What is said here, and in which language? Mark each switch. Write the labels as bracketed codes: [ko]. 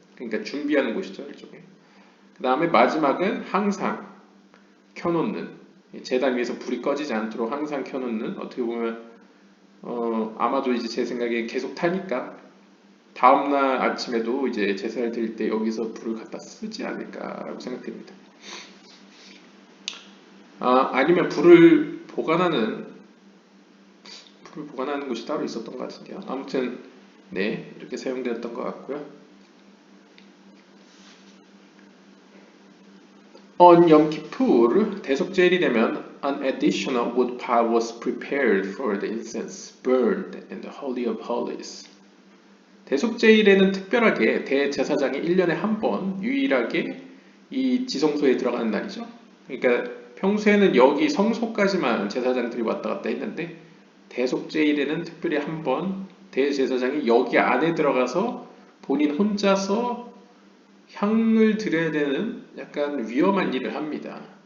[ko] 그러니까 준비하는 곳이죠, 일종의. 그 다음에 마지막은 항상 켜놓는, 제단 위에서 불이 꺼지지 않도록 항상 켜놓는, 어떻게 보면 아마도 이제 제 생각에 계속 타니까 다음날 아침에도 이제 제사를 드릴 때 여기서 불을 갖다 쓰지 않을까라고 생각됩니다. 아니면 불을 보관하는 곳이 따로 있었던 것 같은데요. 아무튼 네, 이렇게 사용되었던 것 같고요. [en] On Yom Kippur, [ko] 대속제일이 되면 [en] an additional wood pile was prepared for the incense burned in the Holy of Holies. [ko] 대속제일에는 특별하게 대제사장이 1년에 한 번 유일하게 이 지성소에 들어가는 날이죠. 그러니까 평소에는 여기 성소까지만 제사장들이 왔다 갔다 했는데 대속제일에는 특별히 한 번 대제사장이 여기 안에 들어가서 본인 혼자서 향을 드려야 되는 약간 위험한 일을 합니다.